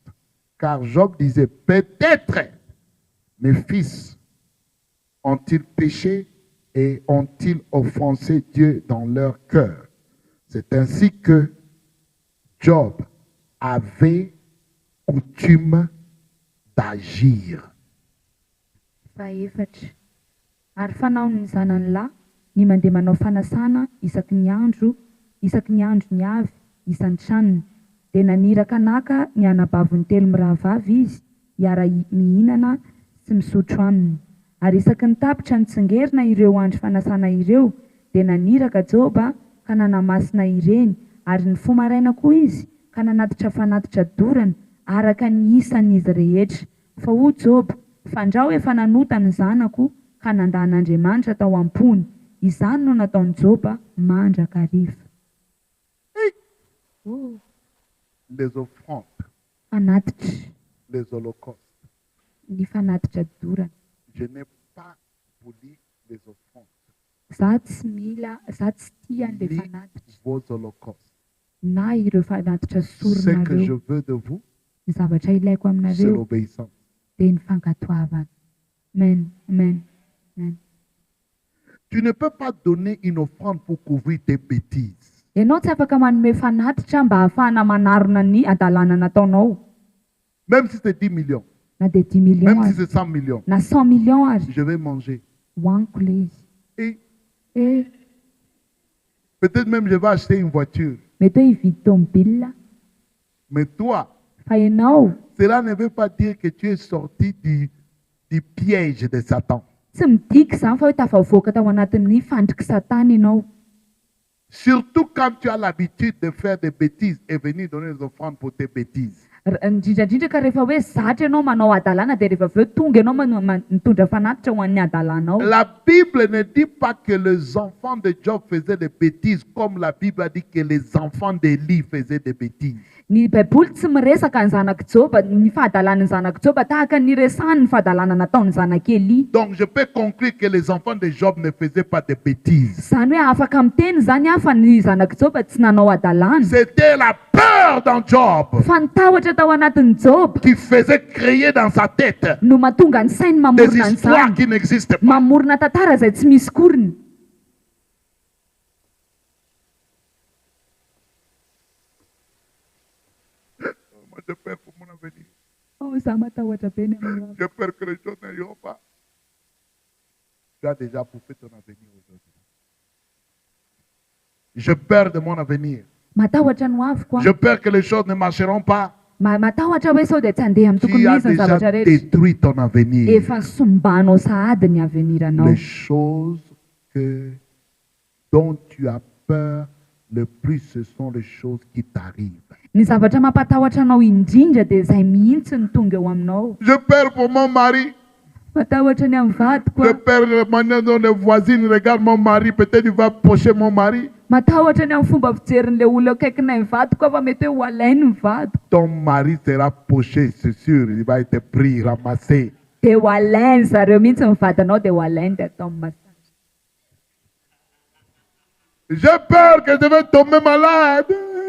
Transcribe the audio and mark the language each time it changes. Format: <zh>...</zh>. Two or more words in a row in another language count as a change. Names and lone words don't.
<fr>Car Job disait, peut-être mes fils ont-ils péché et ont-ils offensé Dieu dans leur cœur. C'est ainsi que Job avait coutume d'agir.</fr> <mg>Fahaefatra. Ary fanaon'ny zanany lahy ny mandeha manao fanasana isaky ny andro ny avy isan-tranony. Dia naniraka naka ny anabaviny 3 mirahavavy izy mihinana sy misotro aminy. Ary isaky ny tapitra nitsingerina ireo andro fanasana ireo dia naniraka Joba ka nanamasina ireny. Ary ny fomaraina koa izy ka nanatitra fanatitra dorana araka ny isan'izy rehetra. Fa ho Job, fandrao efa nanota ny zanako ka nandan'Andriamanitra tao am-pony. Izany no nataon'i Joba mandraka hariva.</mg> <fr>Les offrandes,</fr> <mg>Fanatitra,</mg> <fr>les holocaustes.</fr> <mg>ny fanatitra dorana.</mg> <fr>Je n'ai pas voulu les offrandes,</fr> <mg>Za tsy tia an'ilay</mg> <fr>ni</fr> <mg>fanatitra</mg> <fr>vos holocaustes.</fr> <mg>na ireo fanatitra</mg> <fr>Ce que je</fr> <mg>soronareo.</mg> <fr>veux de vous,</fr> <mg>Ny zavatra ilaiko</mg> <fr>c'est</fr> <mg>aminareo</mg> <fr>l'obéissance.</fr> <mg>dia ny fankatoavana. Amen, amen, amen.</mg> <fr>Tu ne peux pas donner une offrande pour couvrir tes bêtises.</fr> <mg>Ianao tsy afaka manome fanatitra mba hahafahana manarona ny adalàna nataonao.</mg> <fr>Même si c'est 10 millions,</fr> <mg>Na dia 10 millions</mg> <fr>même si</fr> <mg>ary,</mg> <fr>c'est 100 millions,</fr> <mg>na 100 millions ary,</mg> <fr>je vais manger.</fr> <mg>hoaniko le izy.</mg> <fr>Et Peut-être même je vais acheter une voiture.</fr> <mg>mety hoe hividy tomobila.</mg> <fr>Mais toi,</fr> <mg>Fa ianao</mg> <fr>cela ne veut pas dire que tu es sorti du piège de Satan.</fr> <mg>tsy midika izany fa hoe tafavoaka tao anatin'ny fandriky Satana ianao.</mg> <fr>Surtout quand tu as l'habitude de faire des bêtises et venir donner des offrandes pour tes bêtises.</fr> <mg>Indrindrandrindra ka rehefa hoe zatra ianao manao adalàna dia rehefa avy eo tonga ianao mitondra fanatitra ho an'ny adalànao.</mg> <fr>La Bible ne dit pas que les enfants de Job faisaient des bêtises comme la Bible a dit que les enfants d'Élie faisaient des bêtises.</fr> <mg>Ny baiboly tsy miresaka ny zanak'i Joba, ny fahadalan'ny zanak'i Joba tahaka ny resahany ny fahadalàna nataon'ny zanak'i Eli.</mg> <fr>Donc je peux conclure que les enfants de Job ne faisaient pas de bêtises.</fr> <mg>Zany hoe afaka miteny zany aho fa ny zanak'i Joba tsy nanao adalàna.</mg> <fr>C'était la peur dans Job</fr> <mg>Fa ny tahotra tao anatin'ny Job</mg> <fr>qui faisait créer dans sa tête</fr> <mg>no mahatonga ny sainy</mg> <fr>des</fr> <mg>mamorona ny</mg> <fr>histoires</fr> <mg>zany.</mg> <fr>qui n'existent pas.</fr> <mg>Mamorona tantara izay tsy misy koriny.</mg> <fr>Moi, j'ai peur pour mon avenir.</fr> <mg>Oh, za matahotra be ny amin'ny</mg> <fr>J'ai peur que les choses n'aillent pas. Tu as déjà bouffé ton avenir aujourd'hui. J'ai peur de mon avenir.</fr> <mg>matahotra no aviko</mg> <fr>J'ai peur que les choses ne marcheront pas.</fr> <mg>matahotra hoe sao dia tsy handeha amin'ny tokony</mg> <fr>Tu as</fr> <mg>misy ny</mg> <fr>déjà</fr> <mg>zavatra rehetra.</mg> <fr>détruit ton avenir.</fr> <mg>Efa sombanao sahady ny aveniranao.</mg> <fr>Les choses dont tu as peur le plus, ce sont les choses qui t'arrivent.</fr> <mg>Ny zavatra mampatahotra anao indrindra dia izay mihitsy ny tonga eo aminao.</mg> <fr>J'ai peur pour mon mari.</fr> <mg>Matahotra ny amin'ny vadiko.</mg> <fr>J'ai peur de la manière dont les voisines regardent mon mari. Peut-être il va pocher mon mari.</fr> <mg>Matahotra ny amin'ny fomba fijerin'ilay olona akaikinay ny vadiko fa mety hoe ho alainy ny vadiko.</mg> <fr>Ton mari sera poché, c'est sûr. Il va être pris, ramassé.</fr> <mg>Dia ho alainy zareo mihitsy ny vadanao dia ho alainy dia atao amin'ny masantra.</mg> <fr>J'ai peur que je vais tomber malade.</fr>